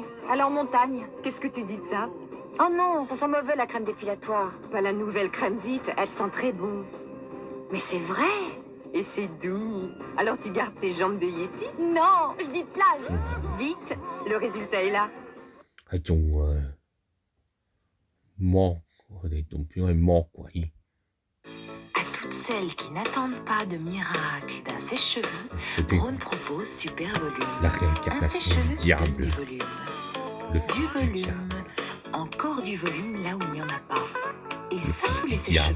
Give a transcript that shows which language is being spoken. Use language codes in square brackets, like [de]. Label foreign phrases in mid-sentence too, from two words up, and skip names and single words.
[fr] Alors montagne. Qu'est-ce que tu dis de ça? Oh non, ça sent mauvais la crème dépilatoire. Pas la nouvelle crème Vite, elle sent très bon. Mais c'est vrai. Et c'est doux. Alors tu gardes tes jambes de Yeti? Non, je dis plage. Vite, le résultat est là. [yue] 係仲魔，佢哋仲變係魔鬼。 [fr] À toutes celles qui n'attendent pas de miracle d'un sèche-cheveux, Braun propose Super Volume. La Un réincarnation sèche-cheveux du qui donne diable. du volume. Le Du fils du volume. diable. Encore du volume là où il n'y en a pas. Et ça, fils tous du les sèche-cheveux